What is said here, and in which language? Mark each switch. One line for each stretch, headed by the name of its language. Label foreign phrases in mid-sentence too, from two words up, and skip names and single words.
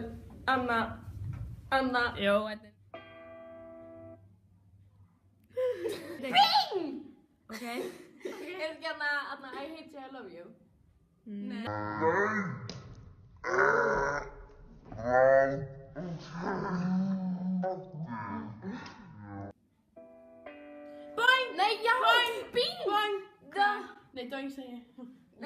Icelandic: Anna. Jó, þetta er... Bing! Ok. Er þetta ekki Anna I hate you, I love you? Nei. Boing! Nei, já! Boing! Bing! Boing! Da! Nei, doing segi ég. Nei,